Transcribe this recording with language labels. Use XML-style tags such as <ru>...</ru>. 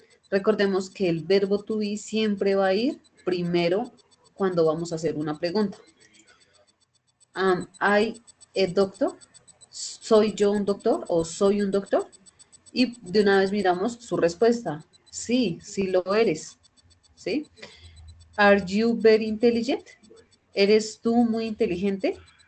<es>Recordemos que el verbo to be siempre va a ir primero cuando vamos a hacer una pregunta.</es> <en>Am I a doctor?</en> <es>¿Soy yo un doctor o soy un doctor? Y de una vez miramos su respuesta. Sí, sí lo eres. ¿Sí?</es> <en>Are you very intelligent?</en> <es>¿Eres tú muy inteligente?</es>